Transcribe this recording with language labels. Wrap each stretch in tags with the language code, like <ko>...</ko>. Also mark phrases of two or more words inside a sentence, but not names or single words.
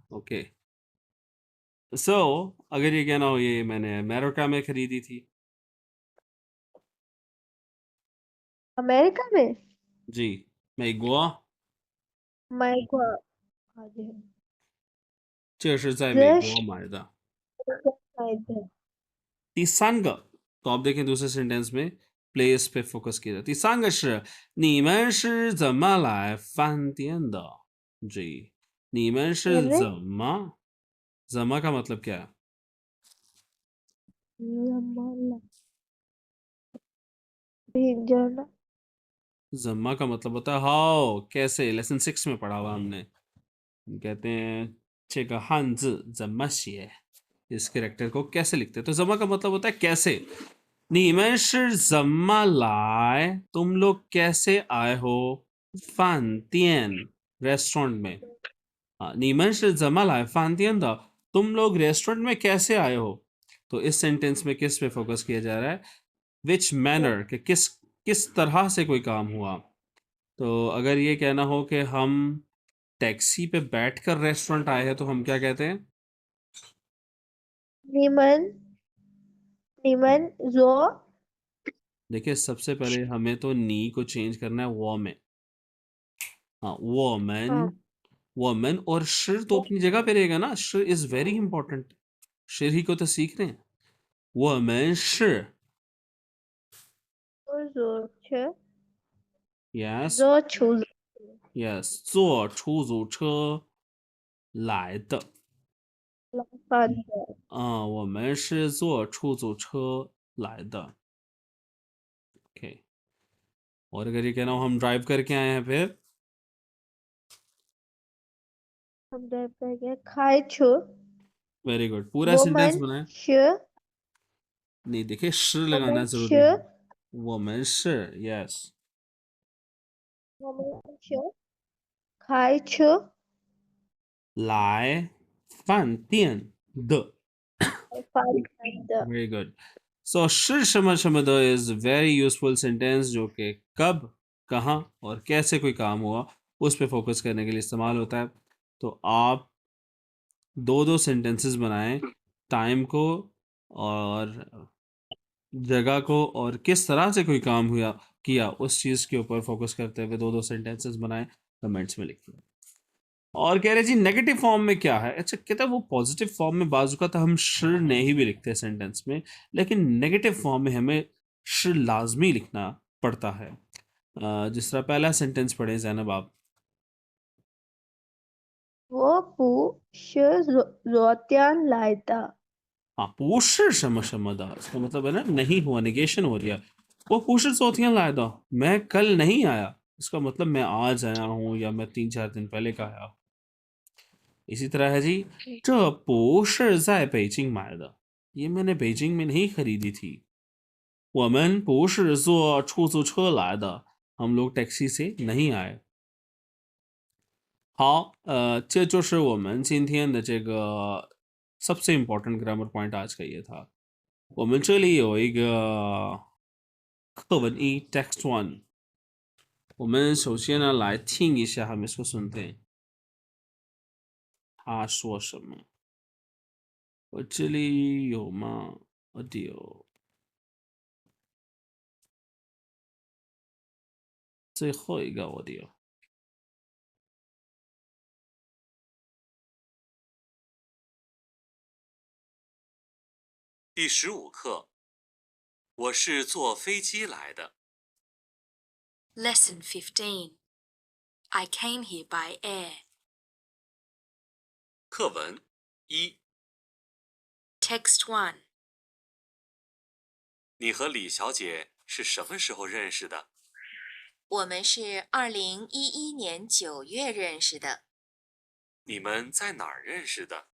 <zh>这是在迪拜买的。</zh> <hi>ओके, सो अगर ये कहना हो ये मैंने अमेरिका में खरीदी थी। अमेरिका में। जी। 美国</hi> <zh>美国，好的，这是在美这是国买的。买的。第三个，</zh> <hi>तो आप देखें दूसरे सेंटेंस में प्लेस पे फोकस किया जाए।</hi> <zh>第三个是你们是怎么来饭店的？</zh> <hi>जी，</hi> <zh>你们是</zh> <hi>अरे 怎么 का मतलब क्या है? हमारा भेजना। जम्मा का मतलब होता है हाउ, कैसे। लेसन 6 में पढ़ा हुआ हमने। कहते हैं</hi> <zh>这个汉字怎么写，</zh> <hi>इस कैरेक्टर को कैसे लिखते हैं। तो जमा का मतलब होता है कैसे।</hi> <zh>你们是怎么来，</zh> <hi>तुम लोग कैसे आए हो 饭店 रेस्टोरेंट में। हाँ,</hi> <zh>你们是怎么来饭店的,</zh> <hi>तुम लोग रेस्टोरेंट में कैसे आए हो। तो इस सेंटेंस में किस पे फोकस किया जा रहा है,</hi> <en>which manner,</en> <hi>कि किस तरह से कोई काम हुआ। तो अगर ये कहना हो कि हम टैक्सी पे बैठकर रेस्टोरेंट आए हैं तो हम क्या कहते हैं?</hi> <zh>你们说</zh> <hi>देखिए सबसे पहले हमें तो नी को चेंज करना है वो में। हाँ, वोमन और शिर तो अपनी जगह पे रहेगा ना। शिर</hi> <en>is very important.</en> <hi>शिर ही को तो सीख रहे हैं।</hi> <zh>我们是. 坐车 यस 坐出租 यस 坐出租车来的。饭的。我们是坐出租车来的。ओके।</zh> <hi>और अगर ये कहना हो हम ड्राइव करके आए हैं फिर? हम ड्राइव करके खाए छो</hi> <en>very good.</en> <hi>पूरा सेंटेंस</hi> <zh>我们</zh> <hi>बनाए।</hi> <zh>是</zh> <hi>नहीं, देखिए शिर</hi> <zh>我</zh> <hi>लगाना</hi> <zh>们</zh> <hi>जरूरी है।</hi> <zh>是</zh> <hi>वो मैं शिर यस</hi> <zh>我们是开车来饭店的。饭的。</zh> <en>very good.</en> <hi>सो</hi> <zh>是什么什么的</zh> <en>is very useful sentence</en> <hi>जो कि कब, कहाँ और कैसे कोई काम हुआ उस पर फोकस करने के लिए इस्तेमाल होता है। तो आप दो दो सेंटेंसेस बनाएं, टाइम को और जगह को और किस तरह से कोई काम हुआ किया उस चीज़ के ऊपर फोकस करते हुए दो दो सेंटेंसेस बनाएं, कमेंट्स में लिखिए। और कह रहे जी</hi> <en>negative form</en> <hi>में क्या है। अच्छा, कहता है वो</hi> <en>positive form</en> <hi>में बाजू का तो हम शिर नहीं भी लिखते हैं सेंटेंस में, लेकिन</hi> <en>negative form</en> <hi>में हमें शिर लाजमी लिखना पड़ता है। जिस तरह पहला सेंटेंस पढ़े जैनब आप।</hi> <zh>我不是昨天来的。</zh> <hi>हाँ, पूशर शम शमदा, इसका मतलब है ना नहीं हुआ, निगेशन हो रहा। वो पूशर सोथियां लाया था, मैं कल नहीं आया, इसका मतलब मैं आज आया हूँ या मैं 3-4 दिन पहले का आया। इसी तरह है जी</hi> <zh>这不是在北京买的,</zh> <hi>ये मैंने बेजिंग में नहीं खरीदी थी।</hi> <zh>我们不是坐出租车来的,</zh> <hi>हम लोग टैक्सी से नहीं आए।</hi> <zh>好，这就是我们今天的这个</zh> <hi>सबसे इम्पोर्टेंट ग्रामर पॉइंट आज का ये था।</hi> <zh>我们这里有一个课文一</zh> <en>text one，</en> <zh>我们首先呢来听一下他们说什么，他说什么。我这里有吗 ？audio， 最后一个 audio。第15课，我是坐飞机来的。</zh> <en>Lesson 15. I came here by air.</en> <zh>课文一，</zh> <en>Text 1.</en> <zh>你和李小姐是什么时候认识的？我们是2011年9月认识的。你们在哪儿认识的？</zh>